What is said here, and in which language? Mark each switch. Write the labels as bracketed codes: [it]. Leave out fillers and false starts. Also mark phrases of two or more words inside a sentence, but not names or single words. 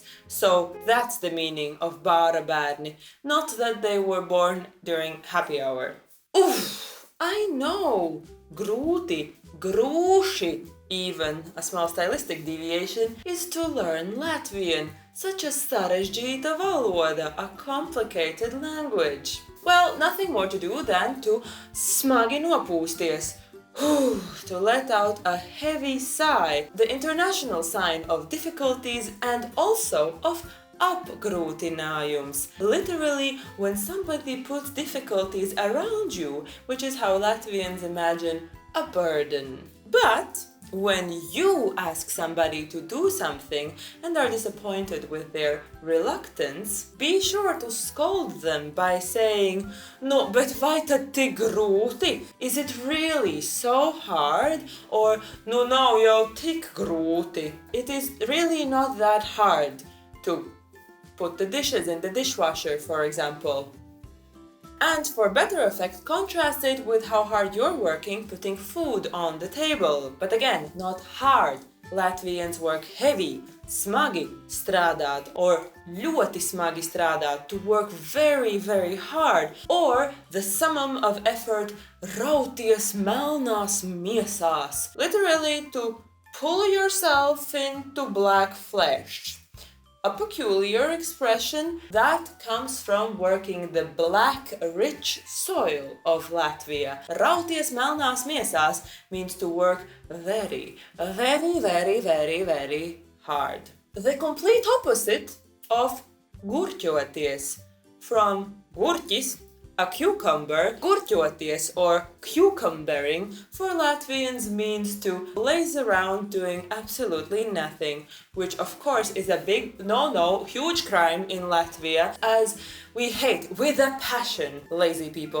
[en] So that's the meaning of bārabērni, not that they were born during happy hour. Oof, I know! [lv] Grūti, grūši, [en] even a small stylistic deviation, is to learn Latvian, such a [lv] sarežģīta valoda, [en] a complicated language. Well, nothing more to do than to [lv] smagi nopūsties, [en] to let out a heavy sigh, the international sign of difficulties and also of apgrūtinājums. Literally, when somebody puts difficulties around you, which is how Latvians imagine a burden. But when you ask somebody to do something and are disappointed with their reluctance, be sure to scold them by saying, [lv] "No, bet vai tad tik grūti? [en] Is it really so hard?" Or, [lv] "Nu nav jau tik grūti. [en] It is really not that hard to put the dishes in the dishwasher," for example. And for better effect, contrast it with how hard you're working putting food on the table. But again, not hard. Latvians work heavy, [lv] smagi strādāt, or ļoti smagi strādāt, [en] to work very, very hard. Or the summum of effort, [lv] rauties melnās miesās. [en] Literally, to pull yourself into black flesh. A peculiar expression that comes from working the black, rich soil of Latvia. [lv] Rauties melnās miesās [en] means to work very, very, very, very, very hard. The complete opposite of gurķoties, from gurķis, a cucumber, gurķoties or cucumbering for Latvians means to laze around doing absolutely nothing, which of course is a big no-no, huge crime in Latvia, as we hate with a passion lazy people.